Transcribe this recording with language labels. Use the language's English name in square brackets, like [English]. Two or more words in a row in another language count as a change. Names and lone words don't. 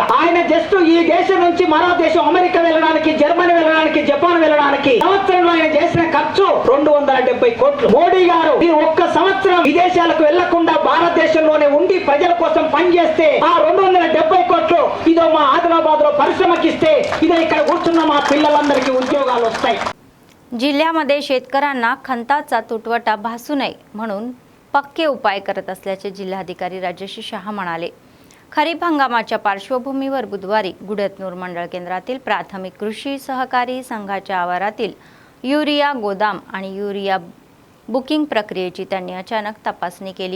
[Telugu] ఆయన జస్ట్ ఈ దేశం నుంచి మరో దేశం అమెరికా వెళ్ళడానికి, జర్మనీ వెళ్ళడానికి, జపాన్ వెళ్ళడానికి సంవత్సరంలో ఆయన చేసిన ఖర్చు 270 కోట్లు. మోడీ గారు ఈ ఒక్క సంవత్సరం విదేశాలకు వెళ్లకుండా భారతదేశంలోనే ఉండి ప్రజల కోసం పనిచేస్తే ఆ 270 కోట్లు ఇదో మా ఆదిలాబాద్ లో పరిశ్రమకిస్తే ఇదో ఇక్కడ కూర్చున్న మా పిల్లలందరికీ ఉద్యోగాలు వస్తాయి. [Marathi] जिल्ह्यामध्ये शेतकऱ्यांना खंताचा तुटवडा भासू नये म्हणून पक्के उपाय करत असल्याचे जिल्हाधिकारी राजश्री शहा म्हणाले. खरीप हंगामाच्या पार्श्वभूमीवर बुधवारी गुडतनूर मंडळ केंद्रातील प्राथमिक कृषी सहकारी संघाच्या आवारातील युरिया गोदाम आणि युरिया बुकिंग प्रक्रियेची त्यांनी अचानक तपासणी केली.